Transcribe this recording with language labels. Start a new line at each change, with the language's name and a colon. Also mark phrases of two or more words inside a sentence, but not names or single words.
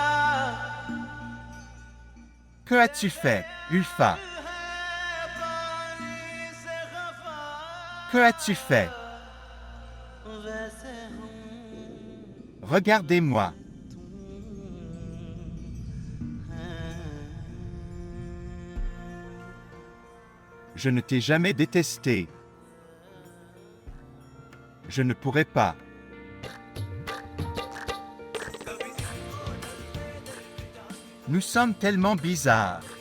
French: Que as-tu fait, Ulfa?
Hindi: है पानी से खफा
French: Que as-tu fait?
Hindi: वैसे हम
French: Regardez-moi. Je ne t'ai jamais détesté. Je ne pourrais pas. Nous sommes tellement bizarres.